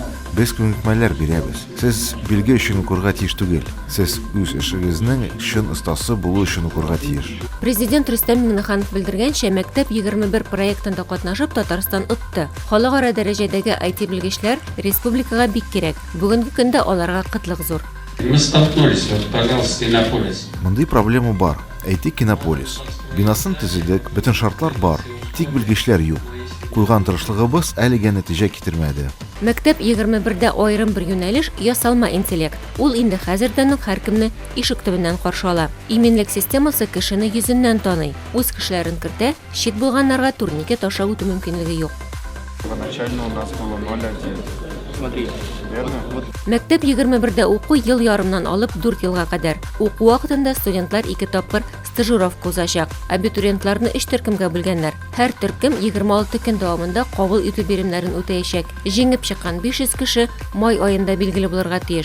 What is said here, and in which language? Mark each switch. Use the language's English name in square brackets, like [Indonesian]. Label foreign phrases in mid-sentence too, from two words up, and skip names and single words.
[Tatar] Без күнекмәләр бирәбез. Сез билге өчен укырга тиеш түгел. Сез үз эшегезнең чын остасы булу өчен укырга тиеш. Президент Рөстәм Миңнеханов белдергәнчә, мәктәп 21 проектында катнашып Татарстан отты. Халыкара дәрәҗәдәге IT белгечләр республикага бик кирәк. Бүгенге көндә аларга кытлык зур. [Russian] Мы столкнулись, вот, пожалуйста, Кинополис. [Tatar] Мондый проблема бар. Әйтик, Кинополис. Бинасын төзедек, бөтен шартлар бар. Тик белгечләр юк. Куйган тырышлыгыбыз әлегә нәтиҗә китермәде. Мәктәп 21дә аерым бер юнәлеш ясалма интеллект. Ул инде хәзердән үк һәркемне ишек төбеннән каршы ала. Иминлек системасы кешене йөзеннән таный. Үз кешеләрен кертә, чит булганнарга турникә таша үтү мөмкинлеге юк. [Russian] Первоначально у нас было 0,1. Смотри, Верно? [Tatar] Мәктәп 21дә уку ел ярымнан алып 4 елга кадәр. Уку вакытында студентлар 2 тапкыр стажировка узачак. Абитуриентларны 3 төркемгә бүлгәннәр. Һәр төркем 26 көн дәвамында кабул итү биремнәрен үтәячәк. Җиңеп чыккан 500 кеше май аенда билгеле булырга тиеш.